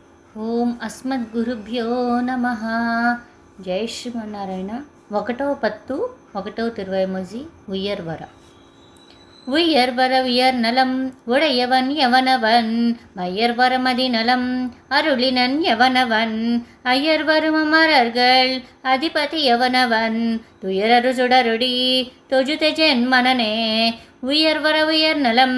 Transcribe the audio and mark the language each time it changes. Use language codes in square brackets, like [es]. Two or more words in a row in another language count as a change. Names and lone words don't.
[te] ఓం అస్మద్గురుభ్యో నమ. జై శ్రీమన్నారాయణ. 1వ పత్తు 1వ తిరువైమొഴി. ఉయ్యర్వర. [ta] உயர்வர உயர் நலம் உடையவன் எவனவன் மையர்வர மதிநலம் அருளினன் எவனவன் ஐயர்வரும் அமரர்கள் அதிபதி எவனவன் துயரரு சுடருடி தொஜுதெஜென் மனனே உயர்வர உயர் நலம்